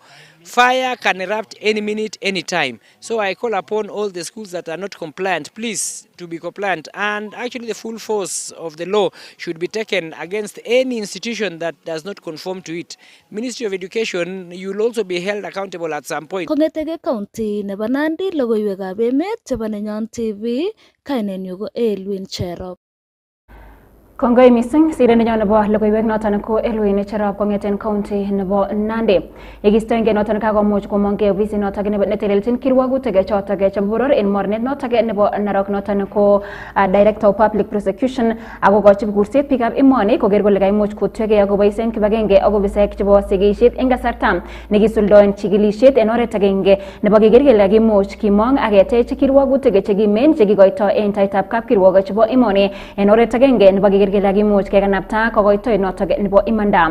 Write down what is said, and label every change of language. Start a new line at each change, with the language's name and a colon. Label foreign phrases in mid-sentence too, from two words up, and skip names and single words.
English: Fire can erupt any minute, any time. So I call upon all the schools that are not compliant, please, to be compliant. And actually the full force of the law should be taken against any institution that does not conform to it. Ministry of Education, you will also be held accountable at some point.
Kalenjin: Kong'etege county nebo Nandi, logoiywekab emet chebo Nenyon TV, kainenyu ko Elwin Cherop. Kongoi mising sirindet nebo logoiwek noton ko Elwin Cherop kong'eten county nebo Nandi. Yekistoenge noton kakomuch komongei ofisit notok netelelchin kirwogutik chotok chebo boror en mornet notok nebo Narok noton ko
English: Director of Public Prosecution
Kalenjin: ako kochi kurset biikab emoni koker kole kaimuch kotuiyo ak koboisien kibagenge ak ofisaek chebo sikisiet en kasarta nekisuldoen chikilisiet en oret agenge nebo keker kele kakimuch kimong ak ketech kirwogutik chekimen chekikoito en taitab kapkirwok chebo emoni en oret agenge nebo keker kele kakimuch kekanapta kokoitoet notok nebo imanda.